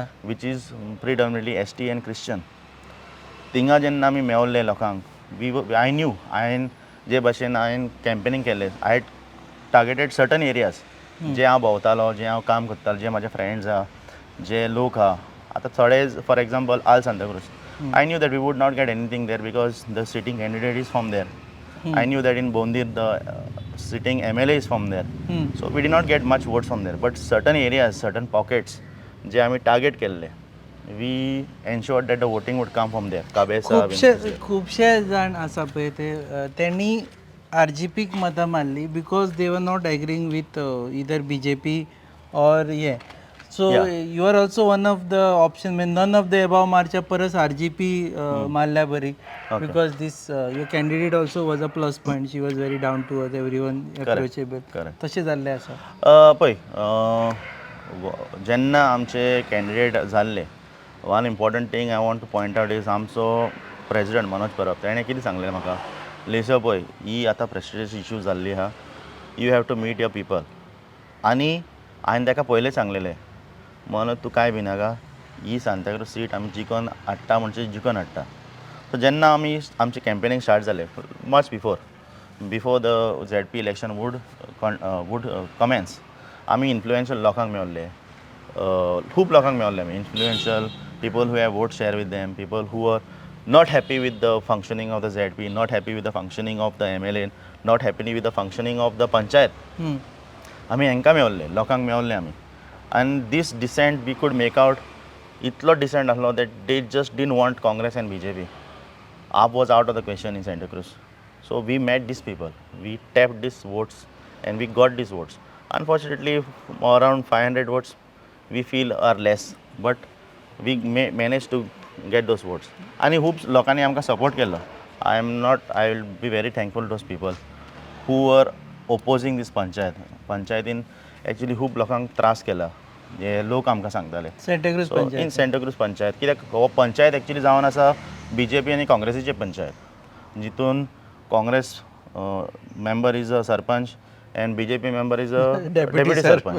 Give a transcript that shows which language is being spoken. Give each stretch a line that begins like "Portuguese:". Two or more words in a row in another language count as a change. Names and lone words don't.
English: which is predominantly ST and Christian.
Konkani: थिंगा जेन्ना आमी मेवल्ले लोकांक
English: I knew
Konkani: हांवें जे भाशेन हांवें कॅम्पेनींग केलें
English: I targeted certain areas
Konkani: जे हांव भोंवतालो जे हांव काम करतालो जे म्हाजे फ्रेंड्स आहा जे लोक आहा आतां थोडे
English: for example all Santa Cruz I knew that we would not get anything there because the sitting candidate is from there. I knew that in Bondir the sitting MLA is from there. So we did not get much votes from there. But certain areas, certain pockets,
Konkani: जे आम्ही टार्गेट केल्ले,
English: we ensured that the voting would come from there. Kabesa,
Konkani: खुबशे जाण आसा पळय ते त्यांनी RGPक मतां मारली
English: because they were not agreeing with either BJP or yeah so you are also one of the option म्हणजे none of the above
Konkani: मारच्या परस RGP मारल्या बरी
English: because this your candidate also was a plus point she was very down to earth every one approachable
Konkani: तशें जाल्लें आसा. पळय जेन्ना आमचे कॅन्डिडेट जाल्ले
English: one important thing I want to point out is
Konkani: आमचो प्रेसिडेंट मनोज परब ताणें कितें सांगलें म्हाका लेसो पळय ही आतां
English: prestigious issue
Konkani: जाल्ली आहा
English: you have to meet your people.
Konkani: आनी हांवें ताका पयलें सांगलेलें मनोज तूं कांय भिनाका ही सांताक्रूज सीट आमी जिखोन हाडटा म्हणजे जिखोन हाडटा. सो जेन्ना आमी आमचें कॅम्पेनींग स्टार्ट जालें
English: much before the ZP election would commence
Konkani: आमी इन्फ्लुएन्शियल लोकांक मेळ्ळे खूब लोकांक मेळ्ळे आमी
English: influential people who have vote share with them people who are not happy with the functioning of the ZP not happy with the functioning of the MLA not happy with the functioning of the panchayat.
Konkani: आमी हांकां मेळ्ळे लोकांक मेळ्ळे आमी
English: and this dissent we could make out
Konkani: itlo dissent ahlo
English: that they just didn't want Congress and BJP. AAP was out of the question in Santa Cruz. So we met these people, we tapped these votes and we got these votes. Unfortunately around 500 votes we feel are less but we managed to get those votes.
Konkani: And खूब लोकांनी आमकां सपोर्ट केलो.
English: I will be very thankful to those people who were opposing this
Konkani: पंचायतीन एक्चुली खूब लोकांक त्रास केला हे लोक आमकां सांगताले
English: in Santa Cruz panchayat
Konkani: कित्याक हो पंचायत एक्चुली जावन आसा BJP आनी काँग्रेसीचे पंचायत जितून
English: Congress member is a sarpanch and BJP member is a deputy sarpanch.